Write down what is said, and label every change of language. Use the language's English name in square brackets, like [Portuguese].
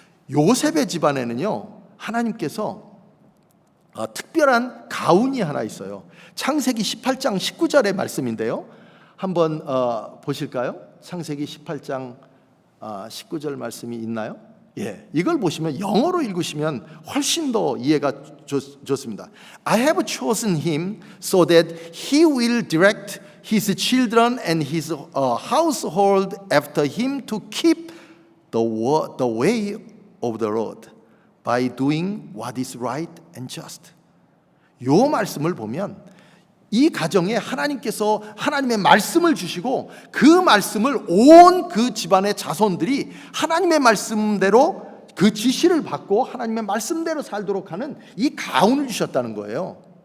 [Korean] 요셉의 집안에는요, 하나님께서 특별한 가훈이 하나 있어요. 창세기 18장 19절의 말씀인데요. 한번 보실까요? 창세기 18장 19절 말씀이 있나요? 예, 이걸 보시면 영어로 읽으시면 훨씬 더 이해가 좋습니다. [English] I have chosen him so that he will direct his children and his household after him to keep the way of the Lord by doing what is right and just. [Korean] 요 말씀을 보면 이 가정에 하나님께서 하나님의 말씀을 주시고 그 말씀을 온 그 집안의 자손들이 하나님의 말씀대로 그 지시를 받고 하나님의 말씀대로 살도록 하는 이 가훈을 주셨다는 거예요.